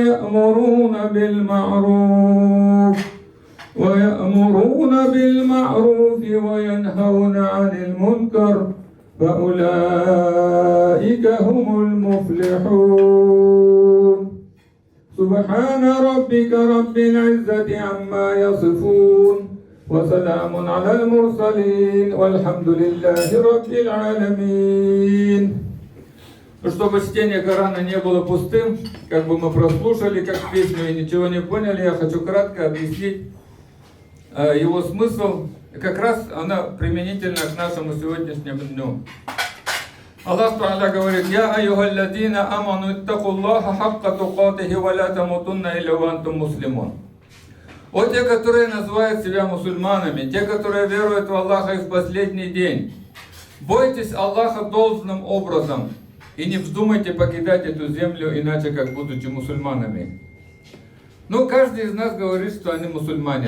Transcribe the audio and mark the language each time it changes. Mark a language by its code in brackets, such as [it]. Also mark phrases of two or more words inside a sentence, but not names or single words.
[ar] ويأمرون بالمعروف وينهون عن المنكر فأولئك هم المفلحون سبحان ربك رب العزة عما يصفون وسلام على المرسلين والحمد لله رب العالمين. [ru] Чтобы чтение Корана не было пустым, как бы мы прослушали как песню и ничего не поняли, я хочу кратко объяснить его смысл. Как раз она применительна к нашему сегодняшнему дню. Аллах Та'аля говорит: [ar] «يا أيها الذين آمنوا اتقوا الله حق تقاته ولا تموتن إلا وأنتم مسلمون». [ru] Вот те, которые называют себя мусульманами, те, которые веруют в Аллаха и в последний день, бойтесь Аллаха должным образом и не вздумайте покидать эту землю иначе, как будучи мусульманами. Ну, каждый из нас говорит, что они мусульмане.